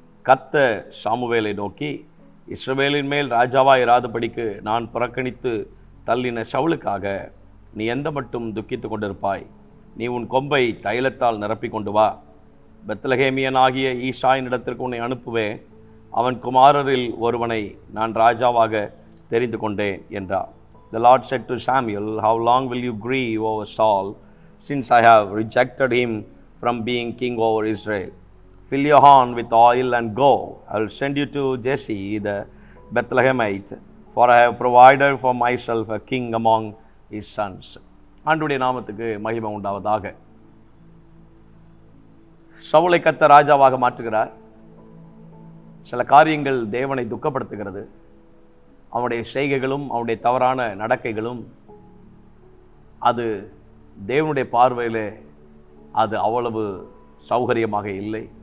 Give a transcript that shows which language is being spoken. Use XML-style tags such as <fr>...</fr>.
<ta>கர்த்தர் சாமுவேலை நோக்கி, இஸ்ரவேலின் மேல் ராஜாவாய் இராதபடிக்கு நான் புறக்கணித்து தள்ளின சவுலுக்காக நீ எந்த மட்டும் துக்கித்து கொண்டிருப்பாய்? நீ உன் கொம்பை தைலத்தால் நிரப்பி கொண்டு வா. பெத்லகேமியனாகிய ஈசாயின் இடத்திற்கு உன்னை அனுப்புவேன். அவன் குமாரரில் ஒருவனை நான் ராஜாவாக தெரிந்து கொண்டேன் என்றார்.</ta> <en>The Lord said to Samuel, How long will you grieve over Saul, since I have rejected him from being king over Israel? Fill your horn with oil and go. I will send you to Jesse the Bethlehemite, for I have provided for myself a king among his sons.</en> <ta>ஆண்டவருடைய நாமத்துக்கு மகிமை உண்டாவதாக. சவுலை கர்த்தர் ராஜாவாக மாற்றுகிறார். சில காரியங்கள் தேவனை துக்கப்படுத்துகிறது. அவனுடைய செய்கைகளும் அவனுடைய தவறான நடக்கைகளும் அது தேவனுடைய பார்வையிலே அது அவ்வளவு சௌகரியமாக இல்லை.</ta>